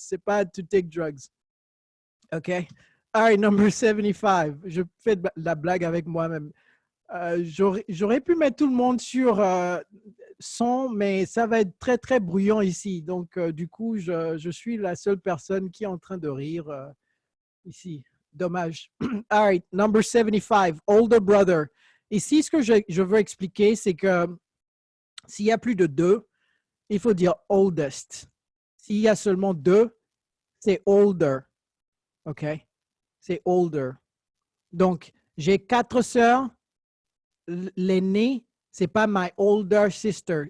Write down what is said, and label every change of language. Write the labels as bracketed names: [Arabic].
[French] Ce n'est pas [English] to take drugs. [French] OK? [English] All right, number 75. [French] Je fais de la blague avec moi-même. J'aurais pu mettre tout le monde sur son, mais ça va être très, très bruyant ici. Donc, du coup, je suis la seule personne qui est en train de rire ici. Dommage. [English] All right, number 75, older brother. [French] Ici, ce que je veux expliquer, c'est que s'il y a plus de 2, il faut dire oldest. S'il y a seulement 2, c'est older. OK? C'est older. Donc, j'ai 4 sœurs. L'aînée, ce n'est pas [English] my older sister.